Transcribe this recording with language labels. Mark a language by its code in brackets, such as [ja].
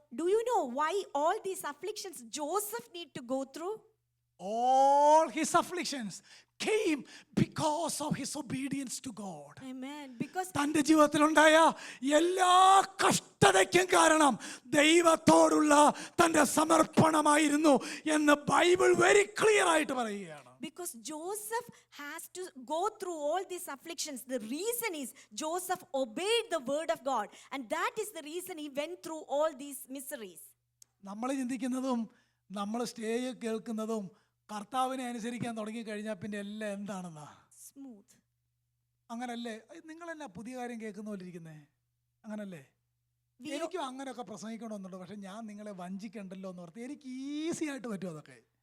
[en] Do you know why all these afflictions Joseph need to go through? All his afflictions came because of his obedience to God. Amen. Because [ml] തന്റെ ജീവിതത്തിലുണ്ടായ എല്ലാ കഷ്ടതയ്ക്കും കാരണം ദൈവത്തോടുള്ള തന്റെ സമർപ്പണമായിരുന്നു എന്ന് Bible very clear ആയിട്ട് പറയുകയാണ്. [en] Because Joseph has to go through all these afflictions. The reason is Joseph obeyed the word of God, and that is the reason he went through all these miseries. [ml] നമ്മൾ ചിന്തിക്കുന്നതും നമ്മൾ stage കേൾക്കുന്നതും കർത്താവിനെ അനുസരിക്കാൻ തുടങ്ങിക്കഴിഞ്ഞാൽ പിന്നെ എല്ലാം എന്താണെന്നാ? [en] Smooth. [ml] അങ്ങനല്ലേ? നിങ്ങളെന്നാ പുതിയ കാര്യം കേൾക്കുന്ന പോലെ ഇരിക്കുന്നേ? അങ്ങനല്ലേ? എനിക്കും അങ്ങനെയൊക്കെ പ്രസംഗിക്കണമെന്നുണ്ട്. പക്ഷെ ഞാൻ നിങ്ങളെ വഞ്ചിക്കണ്ടല്ലോ എന്ന് ഓർത്ത് എനിക്ക് ഈസി ആയിട്ട് പറ്റും അതൊക്കെ.